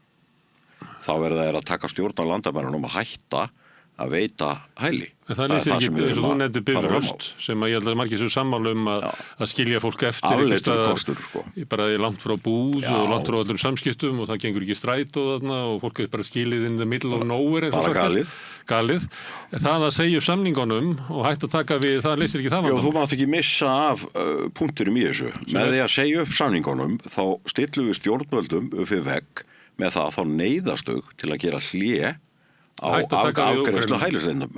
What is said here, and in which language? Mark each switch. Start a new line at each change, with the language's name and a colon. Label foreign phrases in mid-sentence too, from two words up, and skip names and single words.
Icelandic: Þá verða þeir að taka stjórn á landamærunum að hætta að veita hæli. En það leysir ekki, eins og þú nefndir Bifröst sem að ég held að margir sér sammála að skilja fólk eftir afleitur kostur, sko. Bara langt frá búð og langt frá öllum samskiptum og það gengur ekki stræt og þarna og fólk er bara skilið
English: in the middle of nowhere
Icelandic: bara galið. Það að segja upp samningunum og hægt að taka við, það leysir ekki það vandamál. Já, þú mátt ekki missa af punkturum í þessu. Með því að segja upp samningunum þá stillum við stjórnvöldum upp við vegg með það að þá neyðast þau til að gera hlé á afgreiðslu hælisleitendum.